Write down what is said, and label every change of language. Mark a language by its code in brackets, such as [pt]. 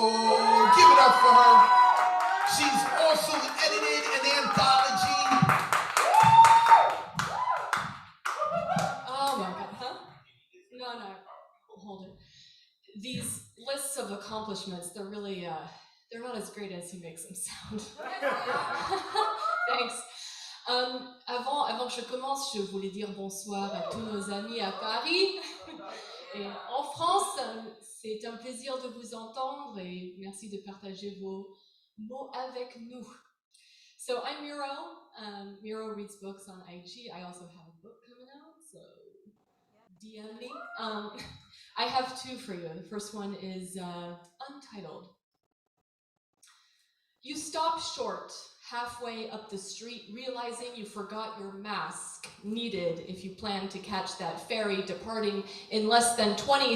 [en] Give it up for her. She's also edited an anthology. Oh my God, huh? No, hold it. These lists of accomplishments, they're really, they're not as great as he makes them sound. Thanks. [fr] Avant que je commence, je voulais dire bonsoir à tous nos amis à Paris et en France. C'est un plaisir de vous entendre et merci de partager vos mots avec nous. [en] So I'm Miro. Miro reads books on IG. I also have a book coming out, so DM me. I have two for you. The first one is Untitled. You stop short, halfway up the street, realizing you forgot your mask, needed if you plan to catch that ferry departing in less than 20.